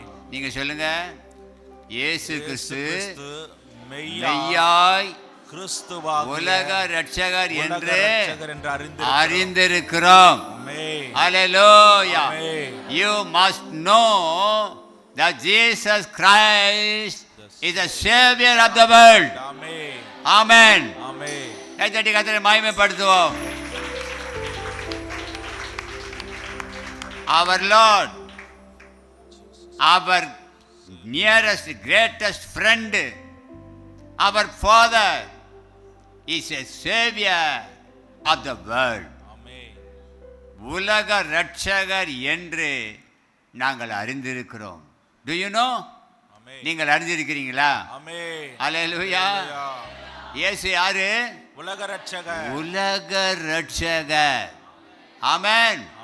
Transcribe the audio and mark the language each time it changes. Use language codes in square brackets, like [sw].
[ta] நீங்க சொல்லுங்க, இயேசு கிறிஸ்து மெய்யாய் உலக இரட்சகர் என்று அறிந்திருக்கிறோம். [en] Hallelujah. You must know that Jesus Christ is the Savior of the world. Amen. [ta] கைத்தட்டி கர்த்தரை மகிமைப்படுத்துவோம். [en] Our Lord, our nearest, greatest friend, our Father is a Savior of the world. [ta] உலக இரட்சகர் என்று நாங்கள் அறிந்திருக்கிறோம். [en] Do you know? [ta] நீங்கள் அறிந்திருக்கிறீங்களா? ஹல்லேலூயா. இயேசு யாரு? உலக இரட்சகர். உலக இரட்சகர். ஆமென்.